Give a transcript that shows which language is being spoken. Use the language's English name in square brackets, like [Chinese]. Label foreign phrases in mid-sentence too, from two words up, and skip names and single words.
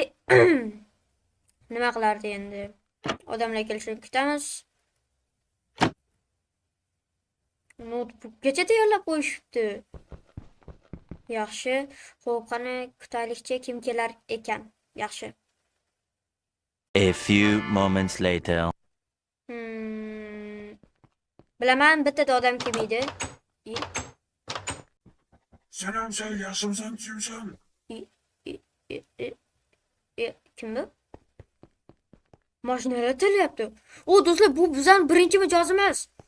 [Uzbek] Nima qilardi endi? Odamlar kelishini kutamiz. Notebookgacha tayyorlab qo'yishibdi. Yaxshi. Xo'p, qani kutaylikchi, kim kelar ekan? Yaxshi. [English] A few moments later. [Uzbek] Bilaman, bitta odam kelmaydi. Salom, Sayl, yaxshimisan, kimsan? Kim bu? Mashinalar tilyapti. Do'stlar, bu bizning birinchi mijozimiz.